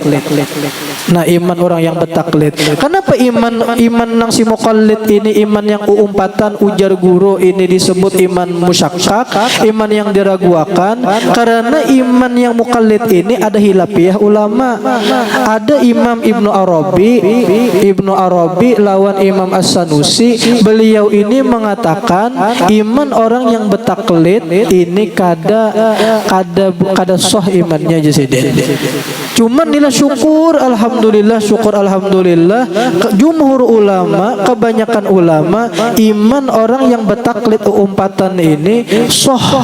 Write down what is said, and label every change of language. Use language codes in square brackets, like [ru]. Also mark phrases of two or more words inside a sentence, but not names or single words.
[bjn] Nah, iman orang yang betaklid. Kenapa iman nang si muqallid ini, iman yang uumpatan, ujar guru ini disebut iman musyakkak, iman yang diragukan? [id] Karena iman yang muqallid ini ada hilafiyah ulama. [bjn] Ada Imam Ibnu Arabi lawan Imam As-Sanusi. Beliau ini mengatakan iman orang yang betaklid ini kada sah imannya Jasidin. Cuman nilai syukur alhamdulillah, jumhur ulama, kebanyakan ulama, iman orang yang betaklid umpatan ini sah.